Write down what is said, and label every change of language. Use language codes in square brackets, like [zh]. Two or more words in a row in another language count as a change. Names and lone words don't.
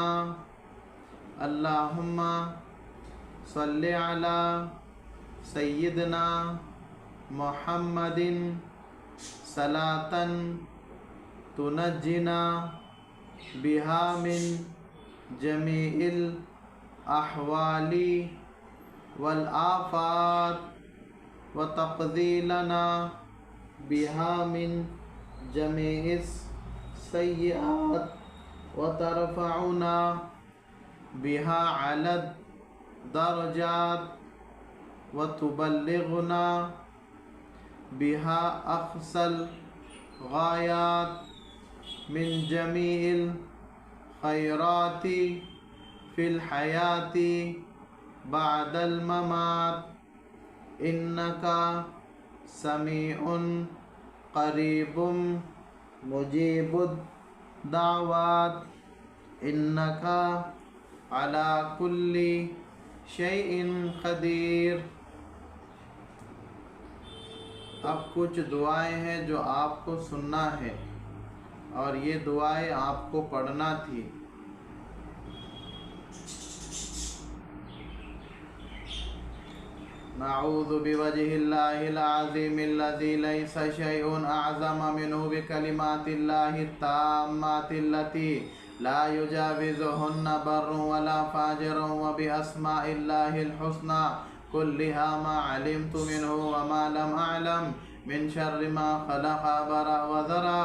[ar] اللهم صل على سيدنا محمد صلاة تنجينا بها من جميع الأهوال والآفات وتقضي لنا بها من جميع السيئات وترفعنا بها أعلى الدرجات وتبلغنا بها أقصى الغايات من جميع الخيرات في الحياة بعد الممات إنك سميع قريب مجيب الدعوات إنك على كل شيء قدير. [ur] اب کچھ دعائیں ہیں جو آپ کو سننا ہے اور یہ دعائیں آپ کو پڑھنا تھی. [ar] نعوذ بوجه الله العظيم الذي ليس شيء أعظم منه بكلمات الله التامات التي لا يجاوزهن بر ولا فاجر وبأسماء الله الحسنى كلها ما علمت منه وما لم أعلم من شر ما خلق وبرأ وذرأ.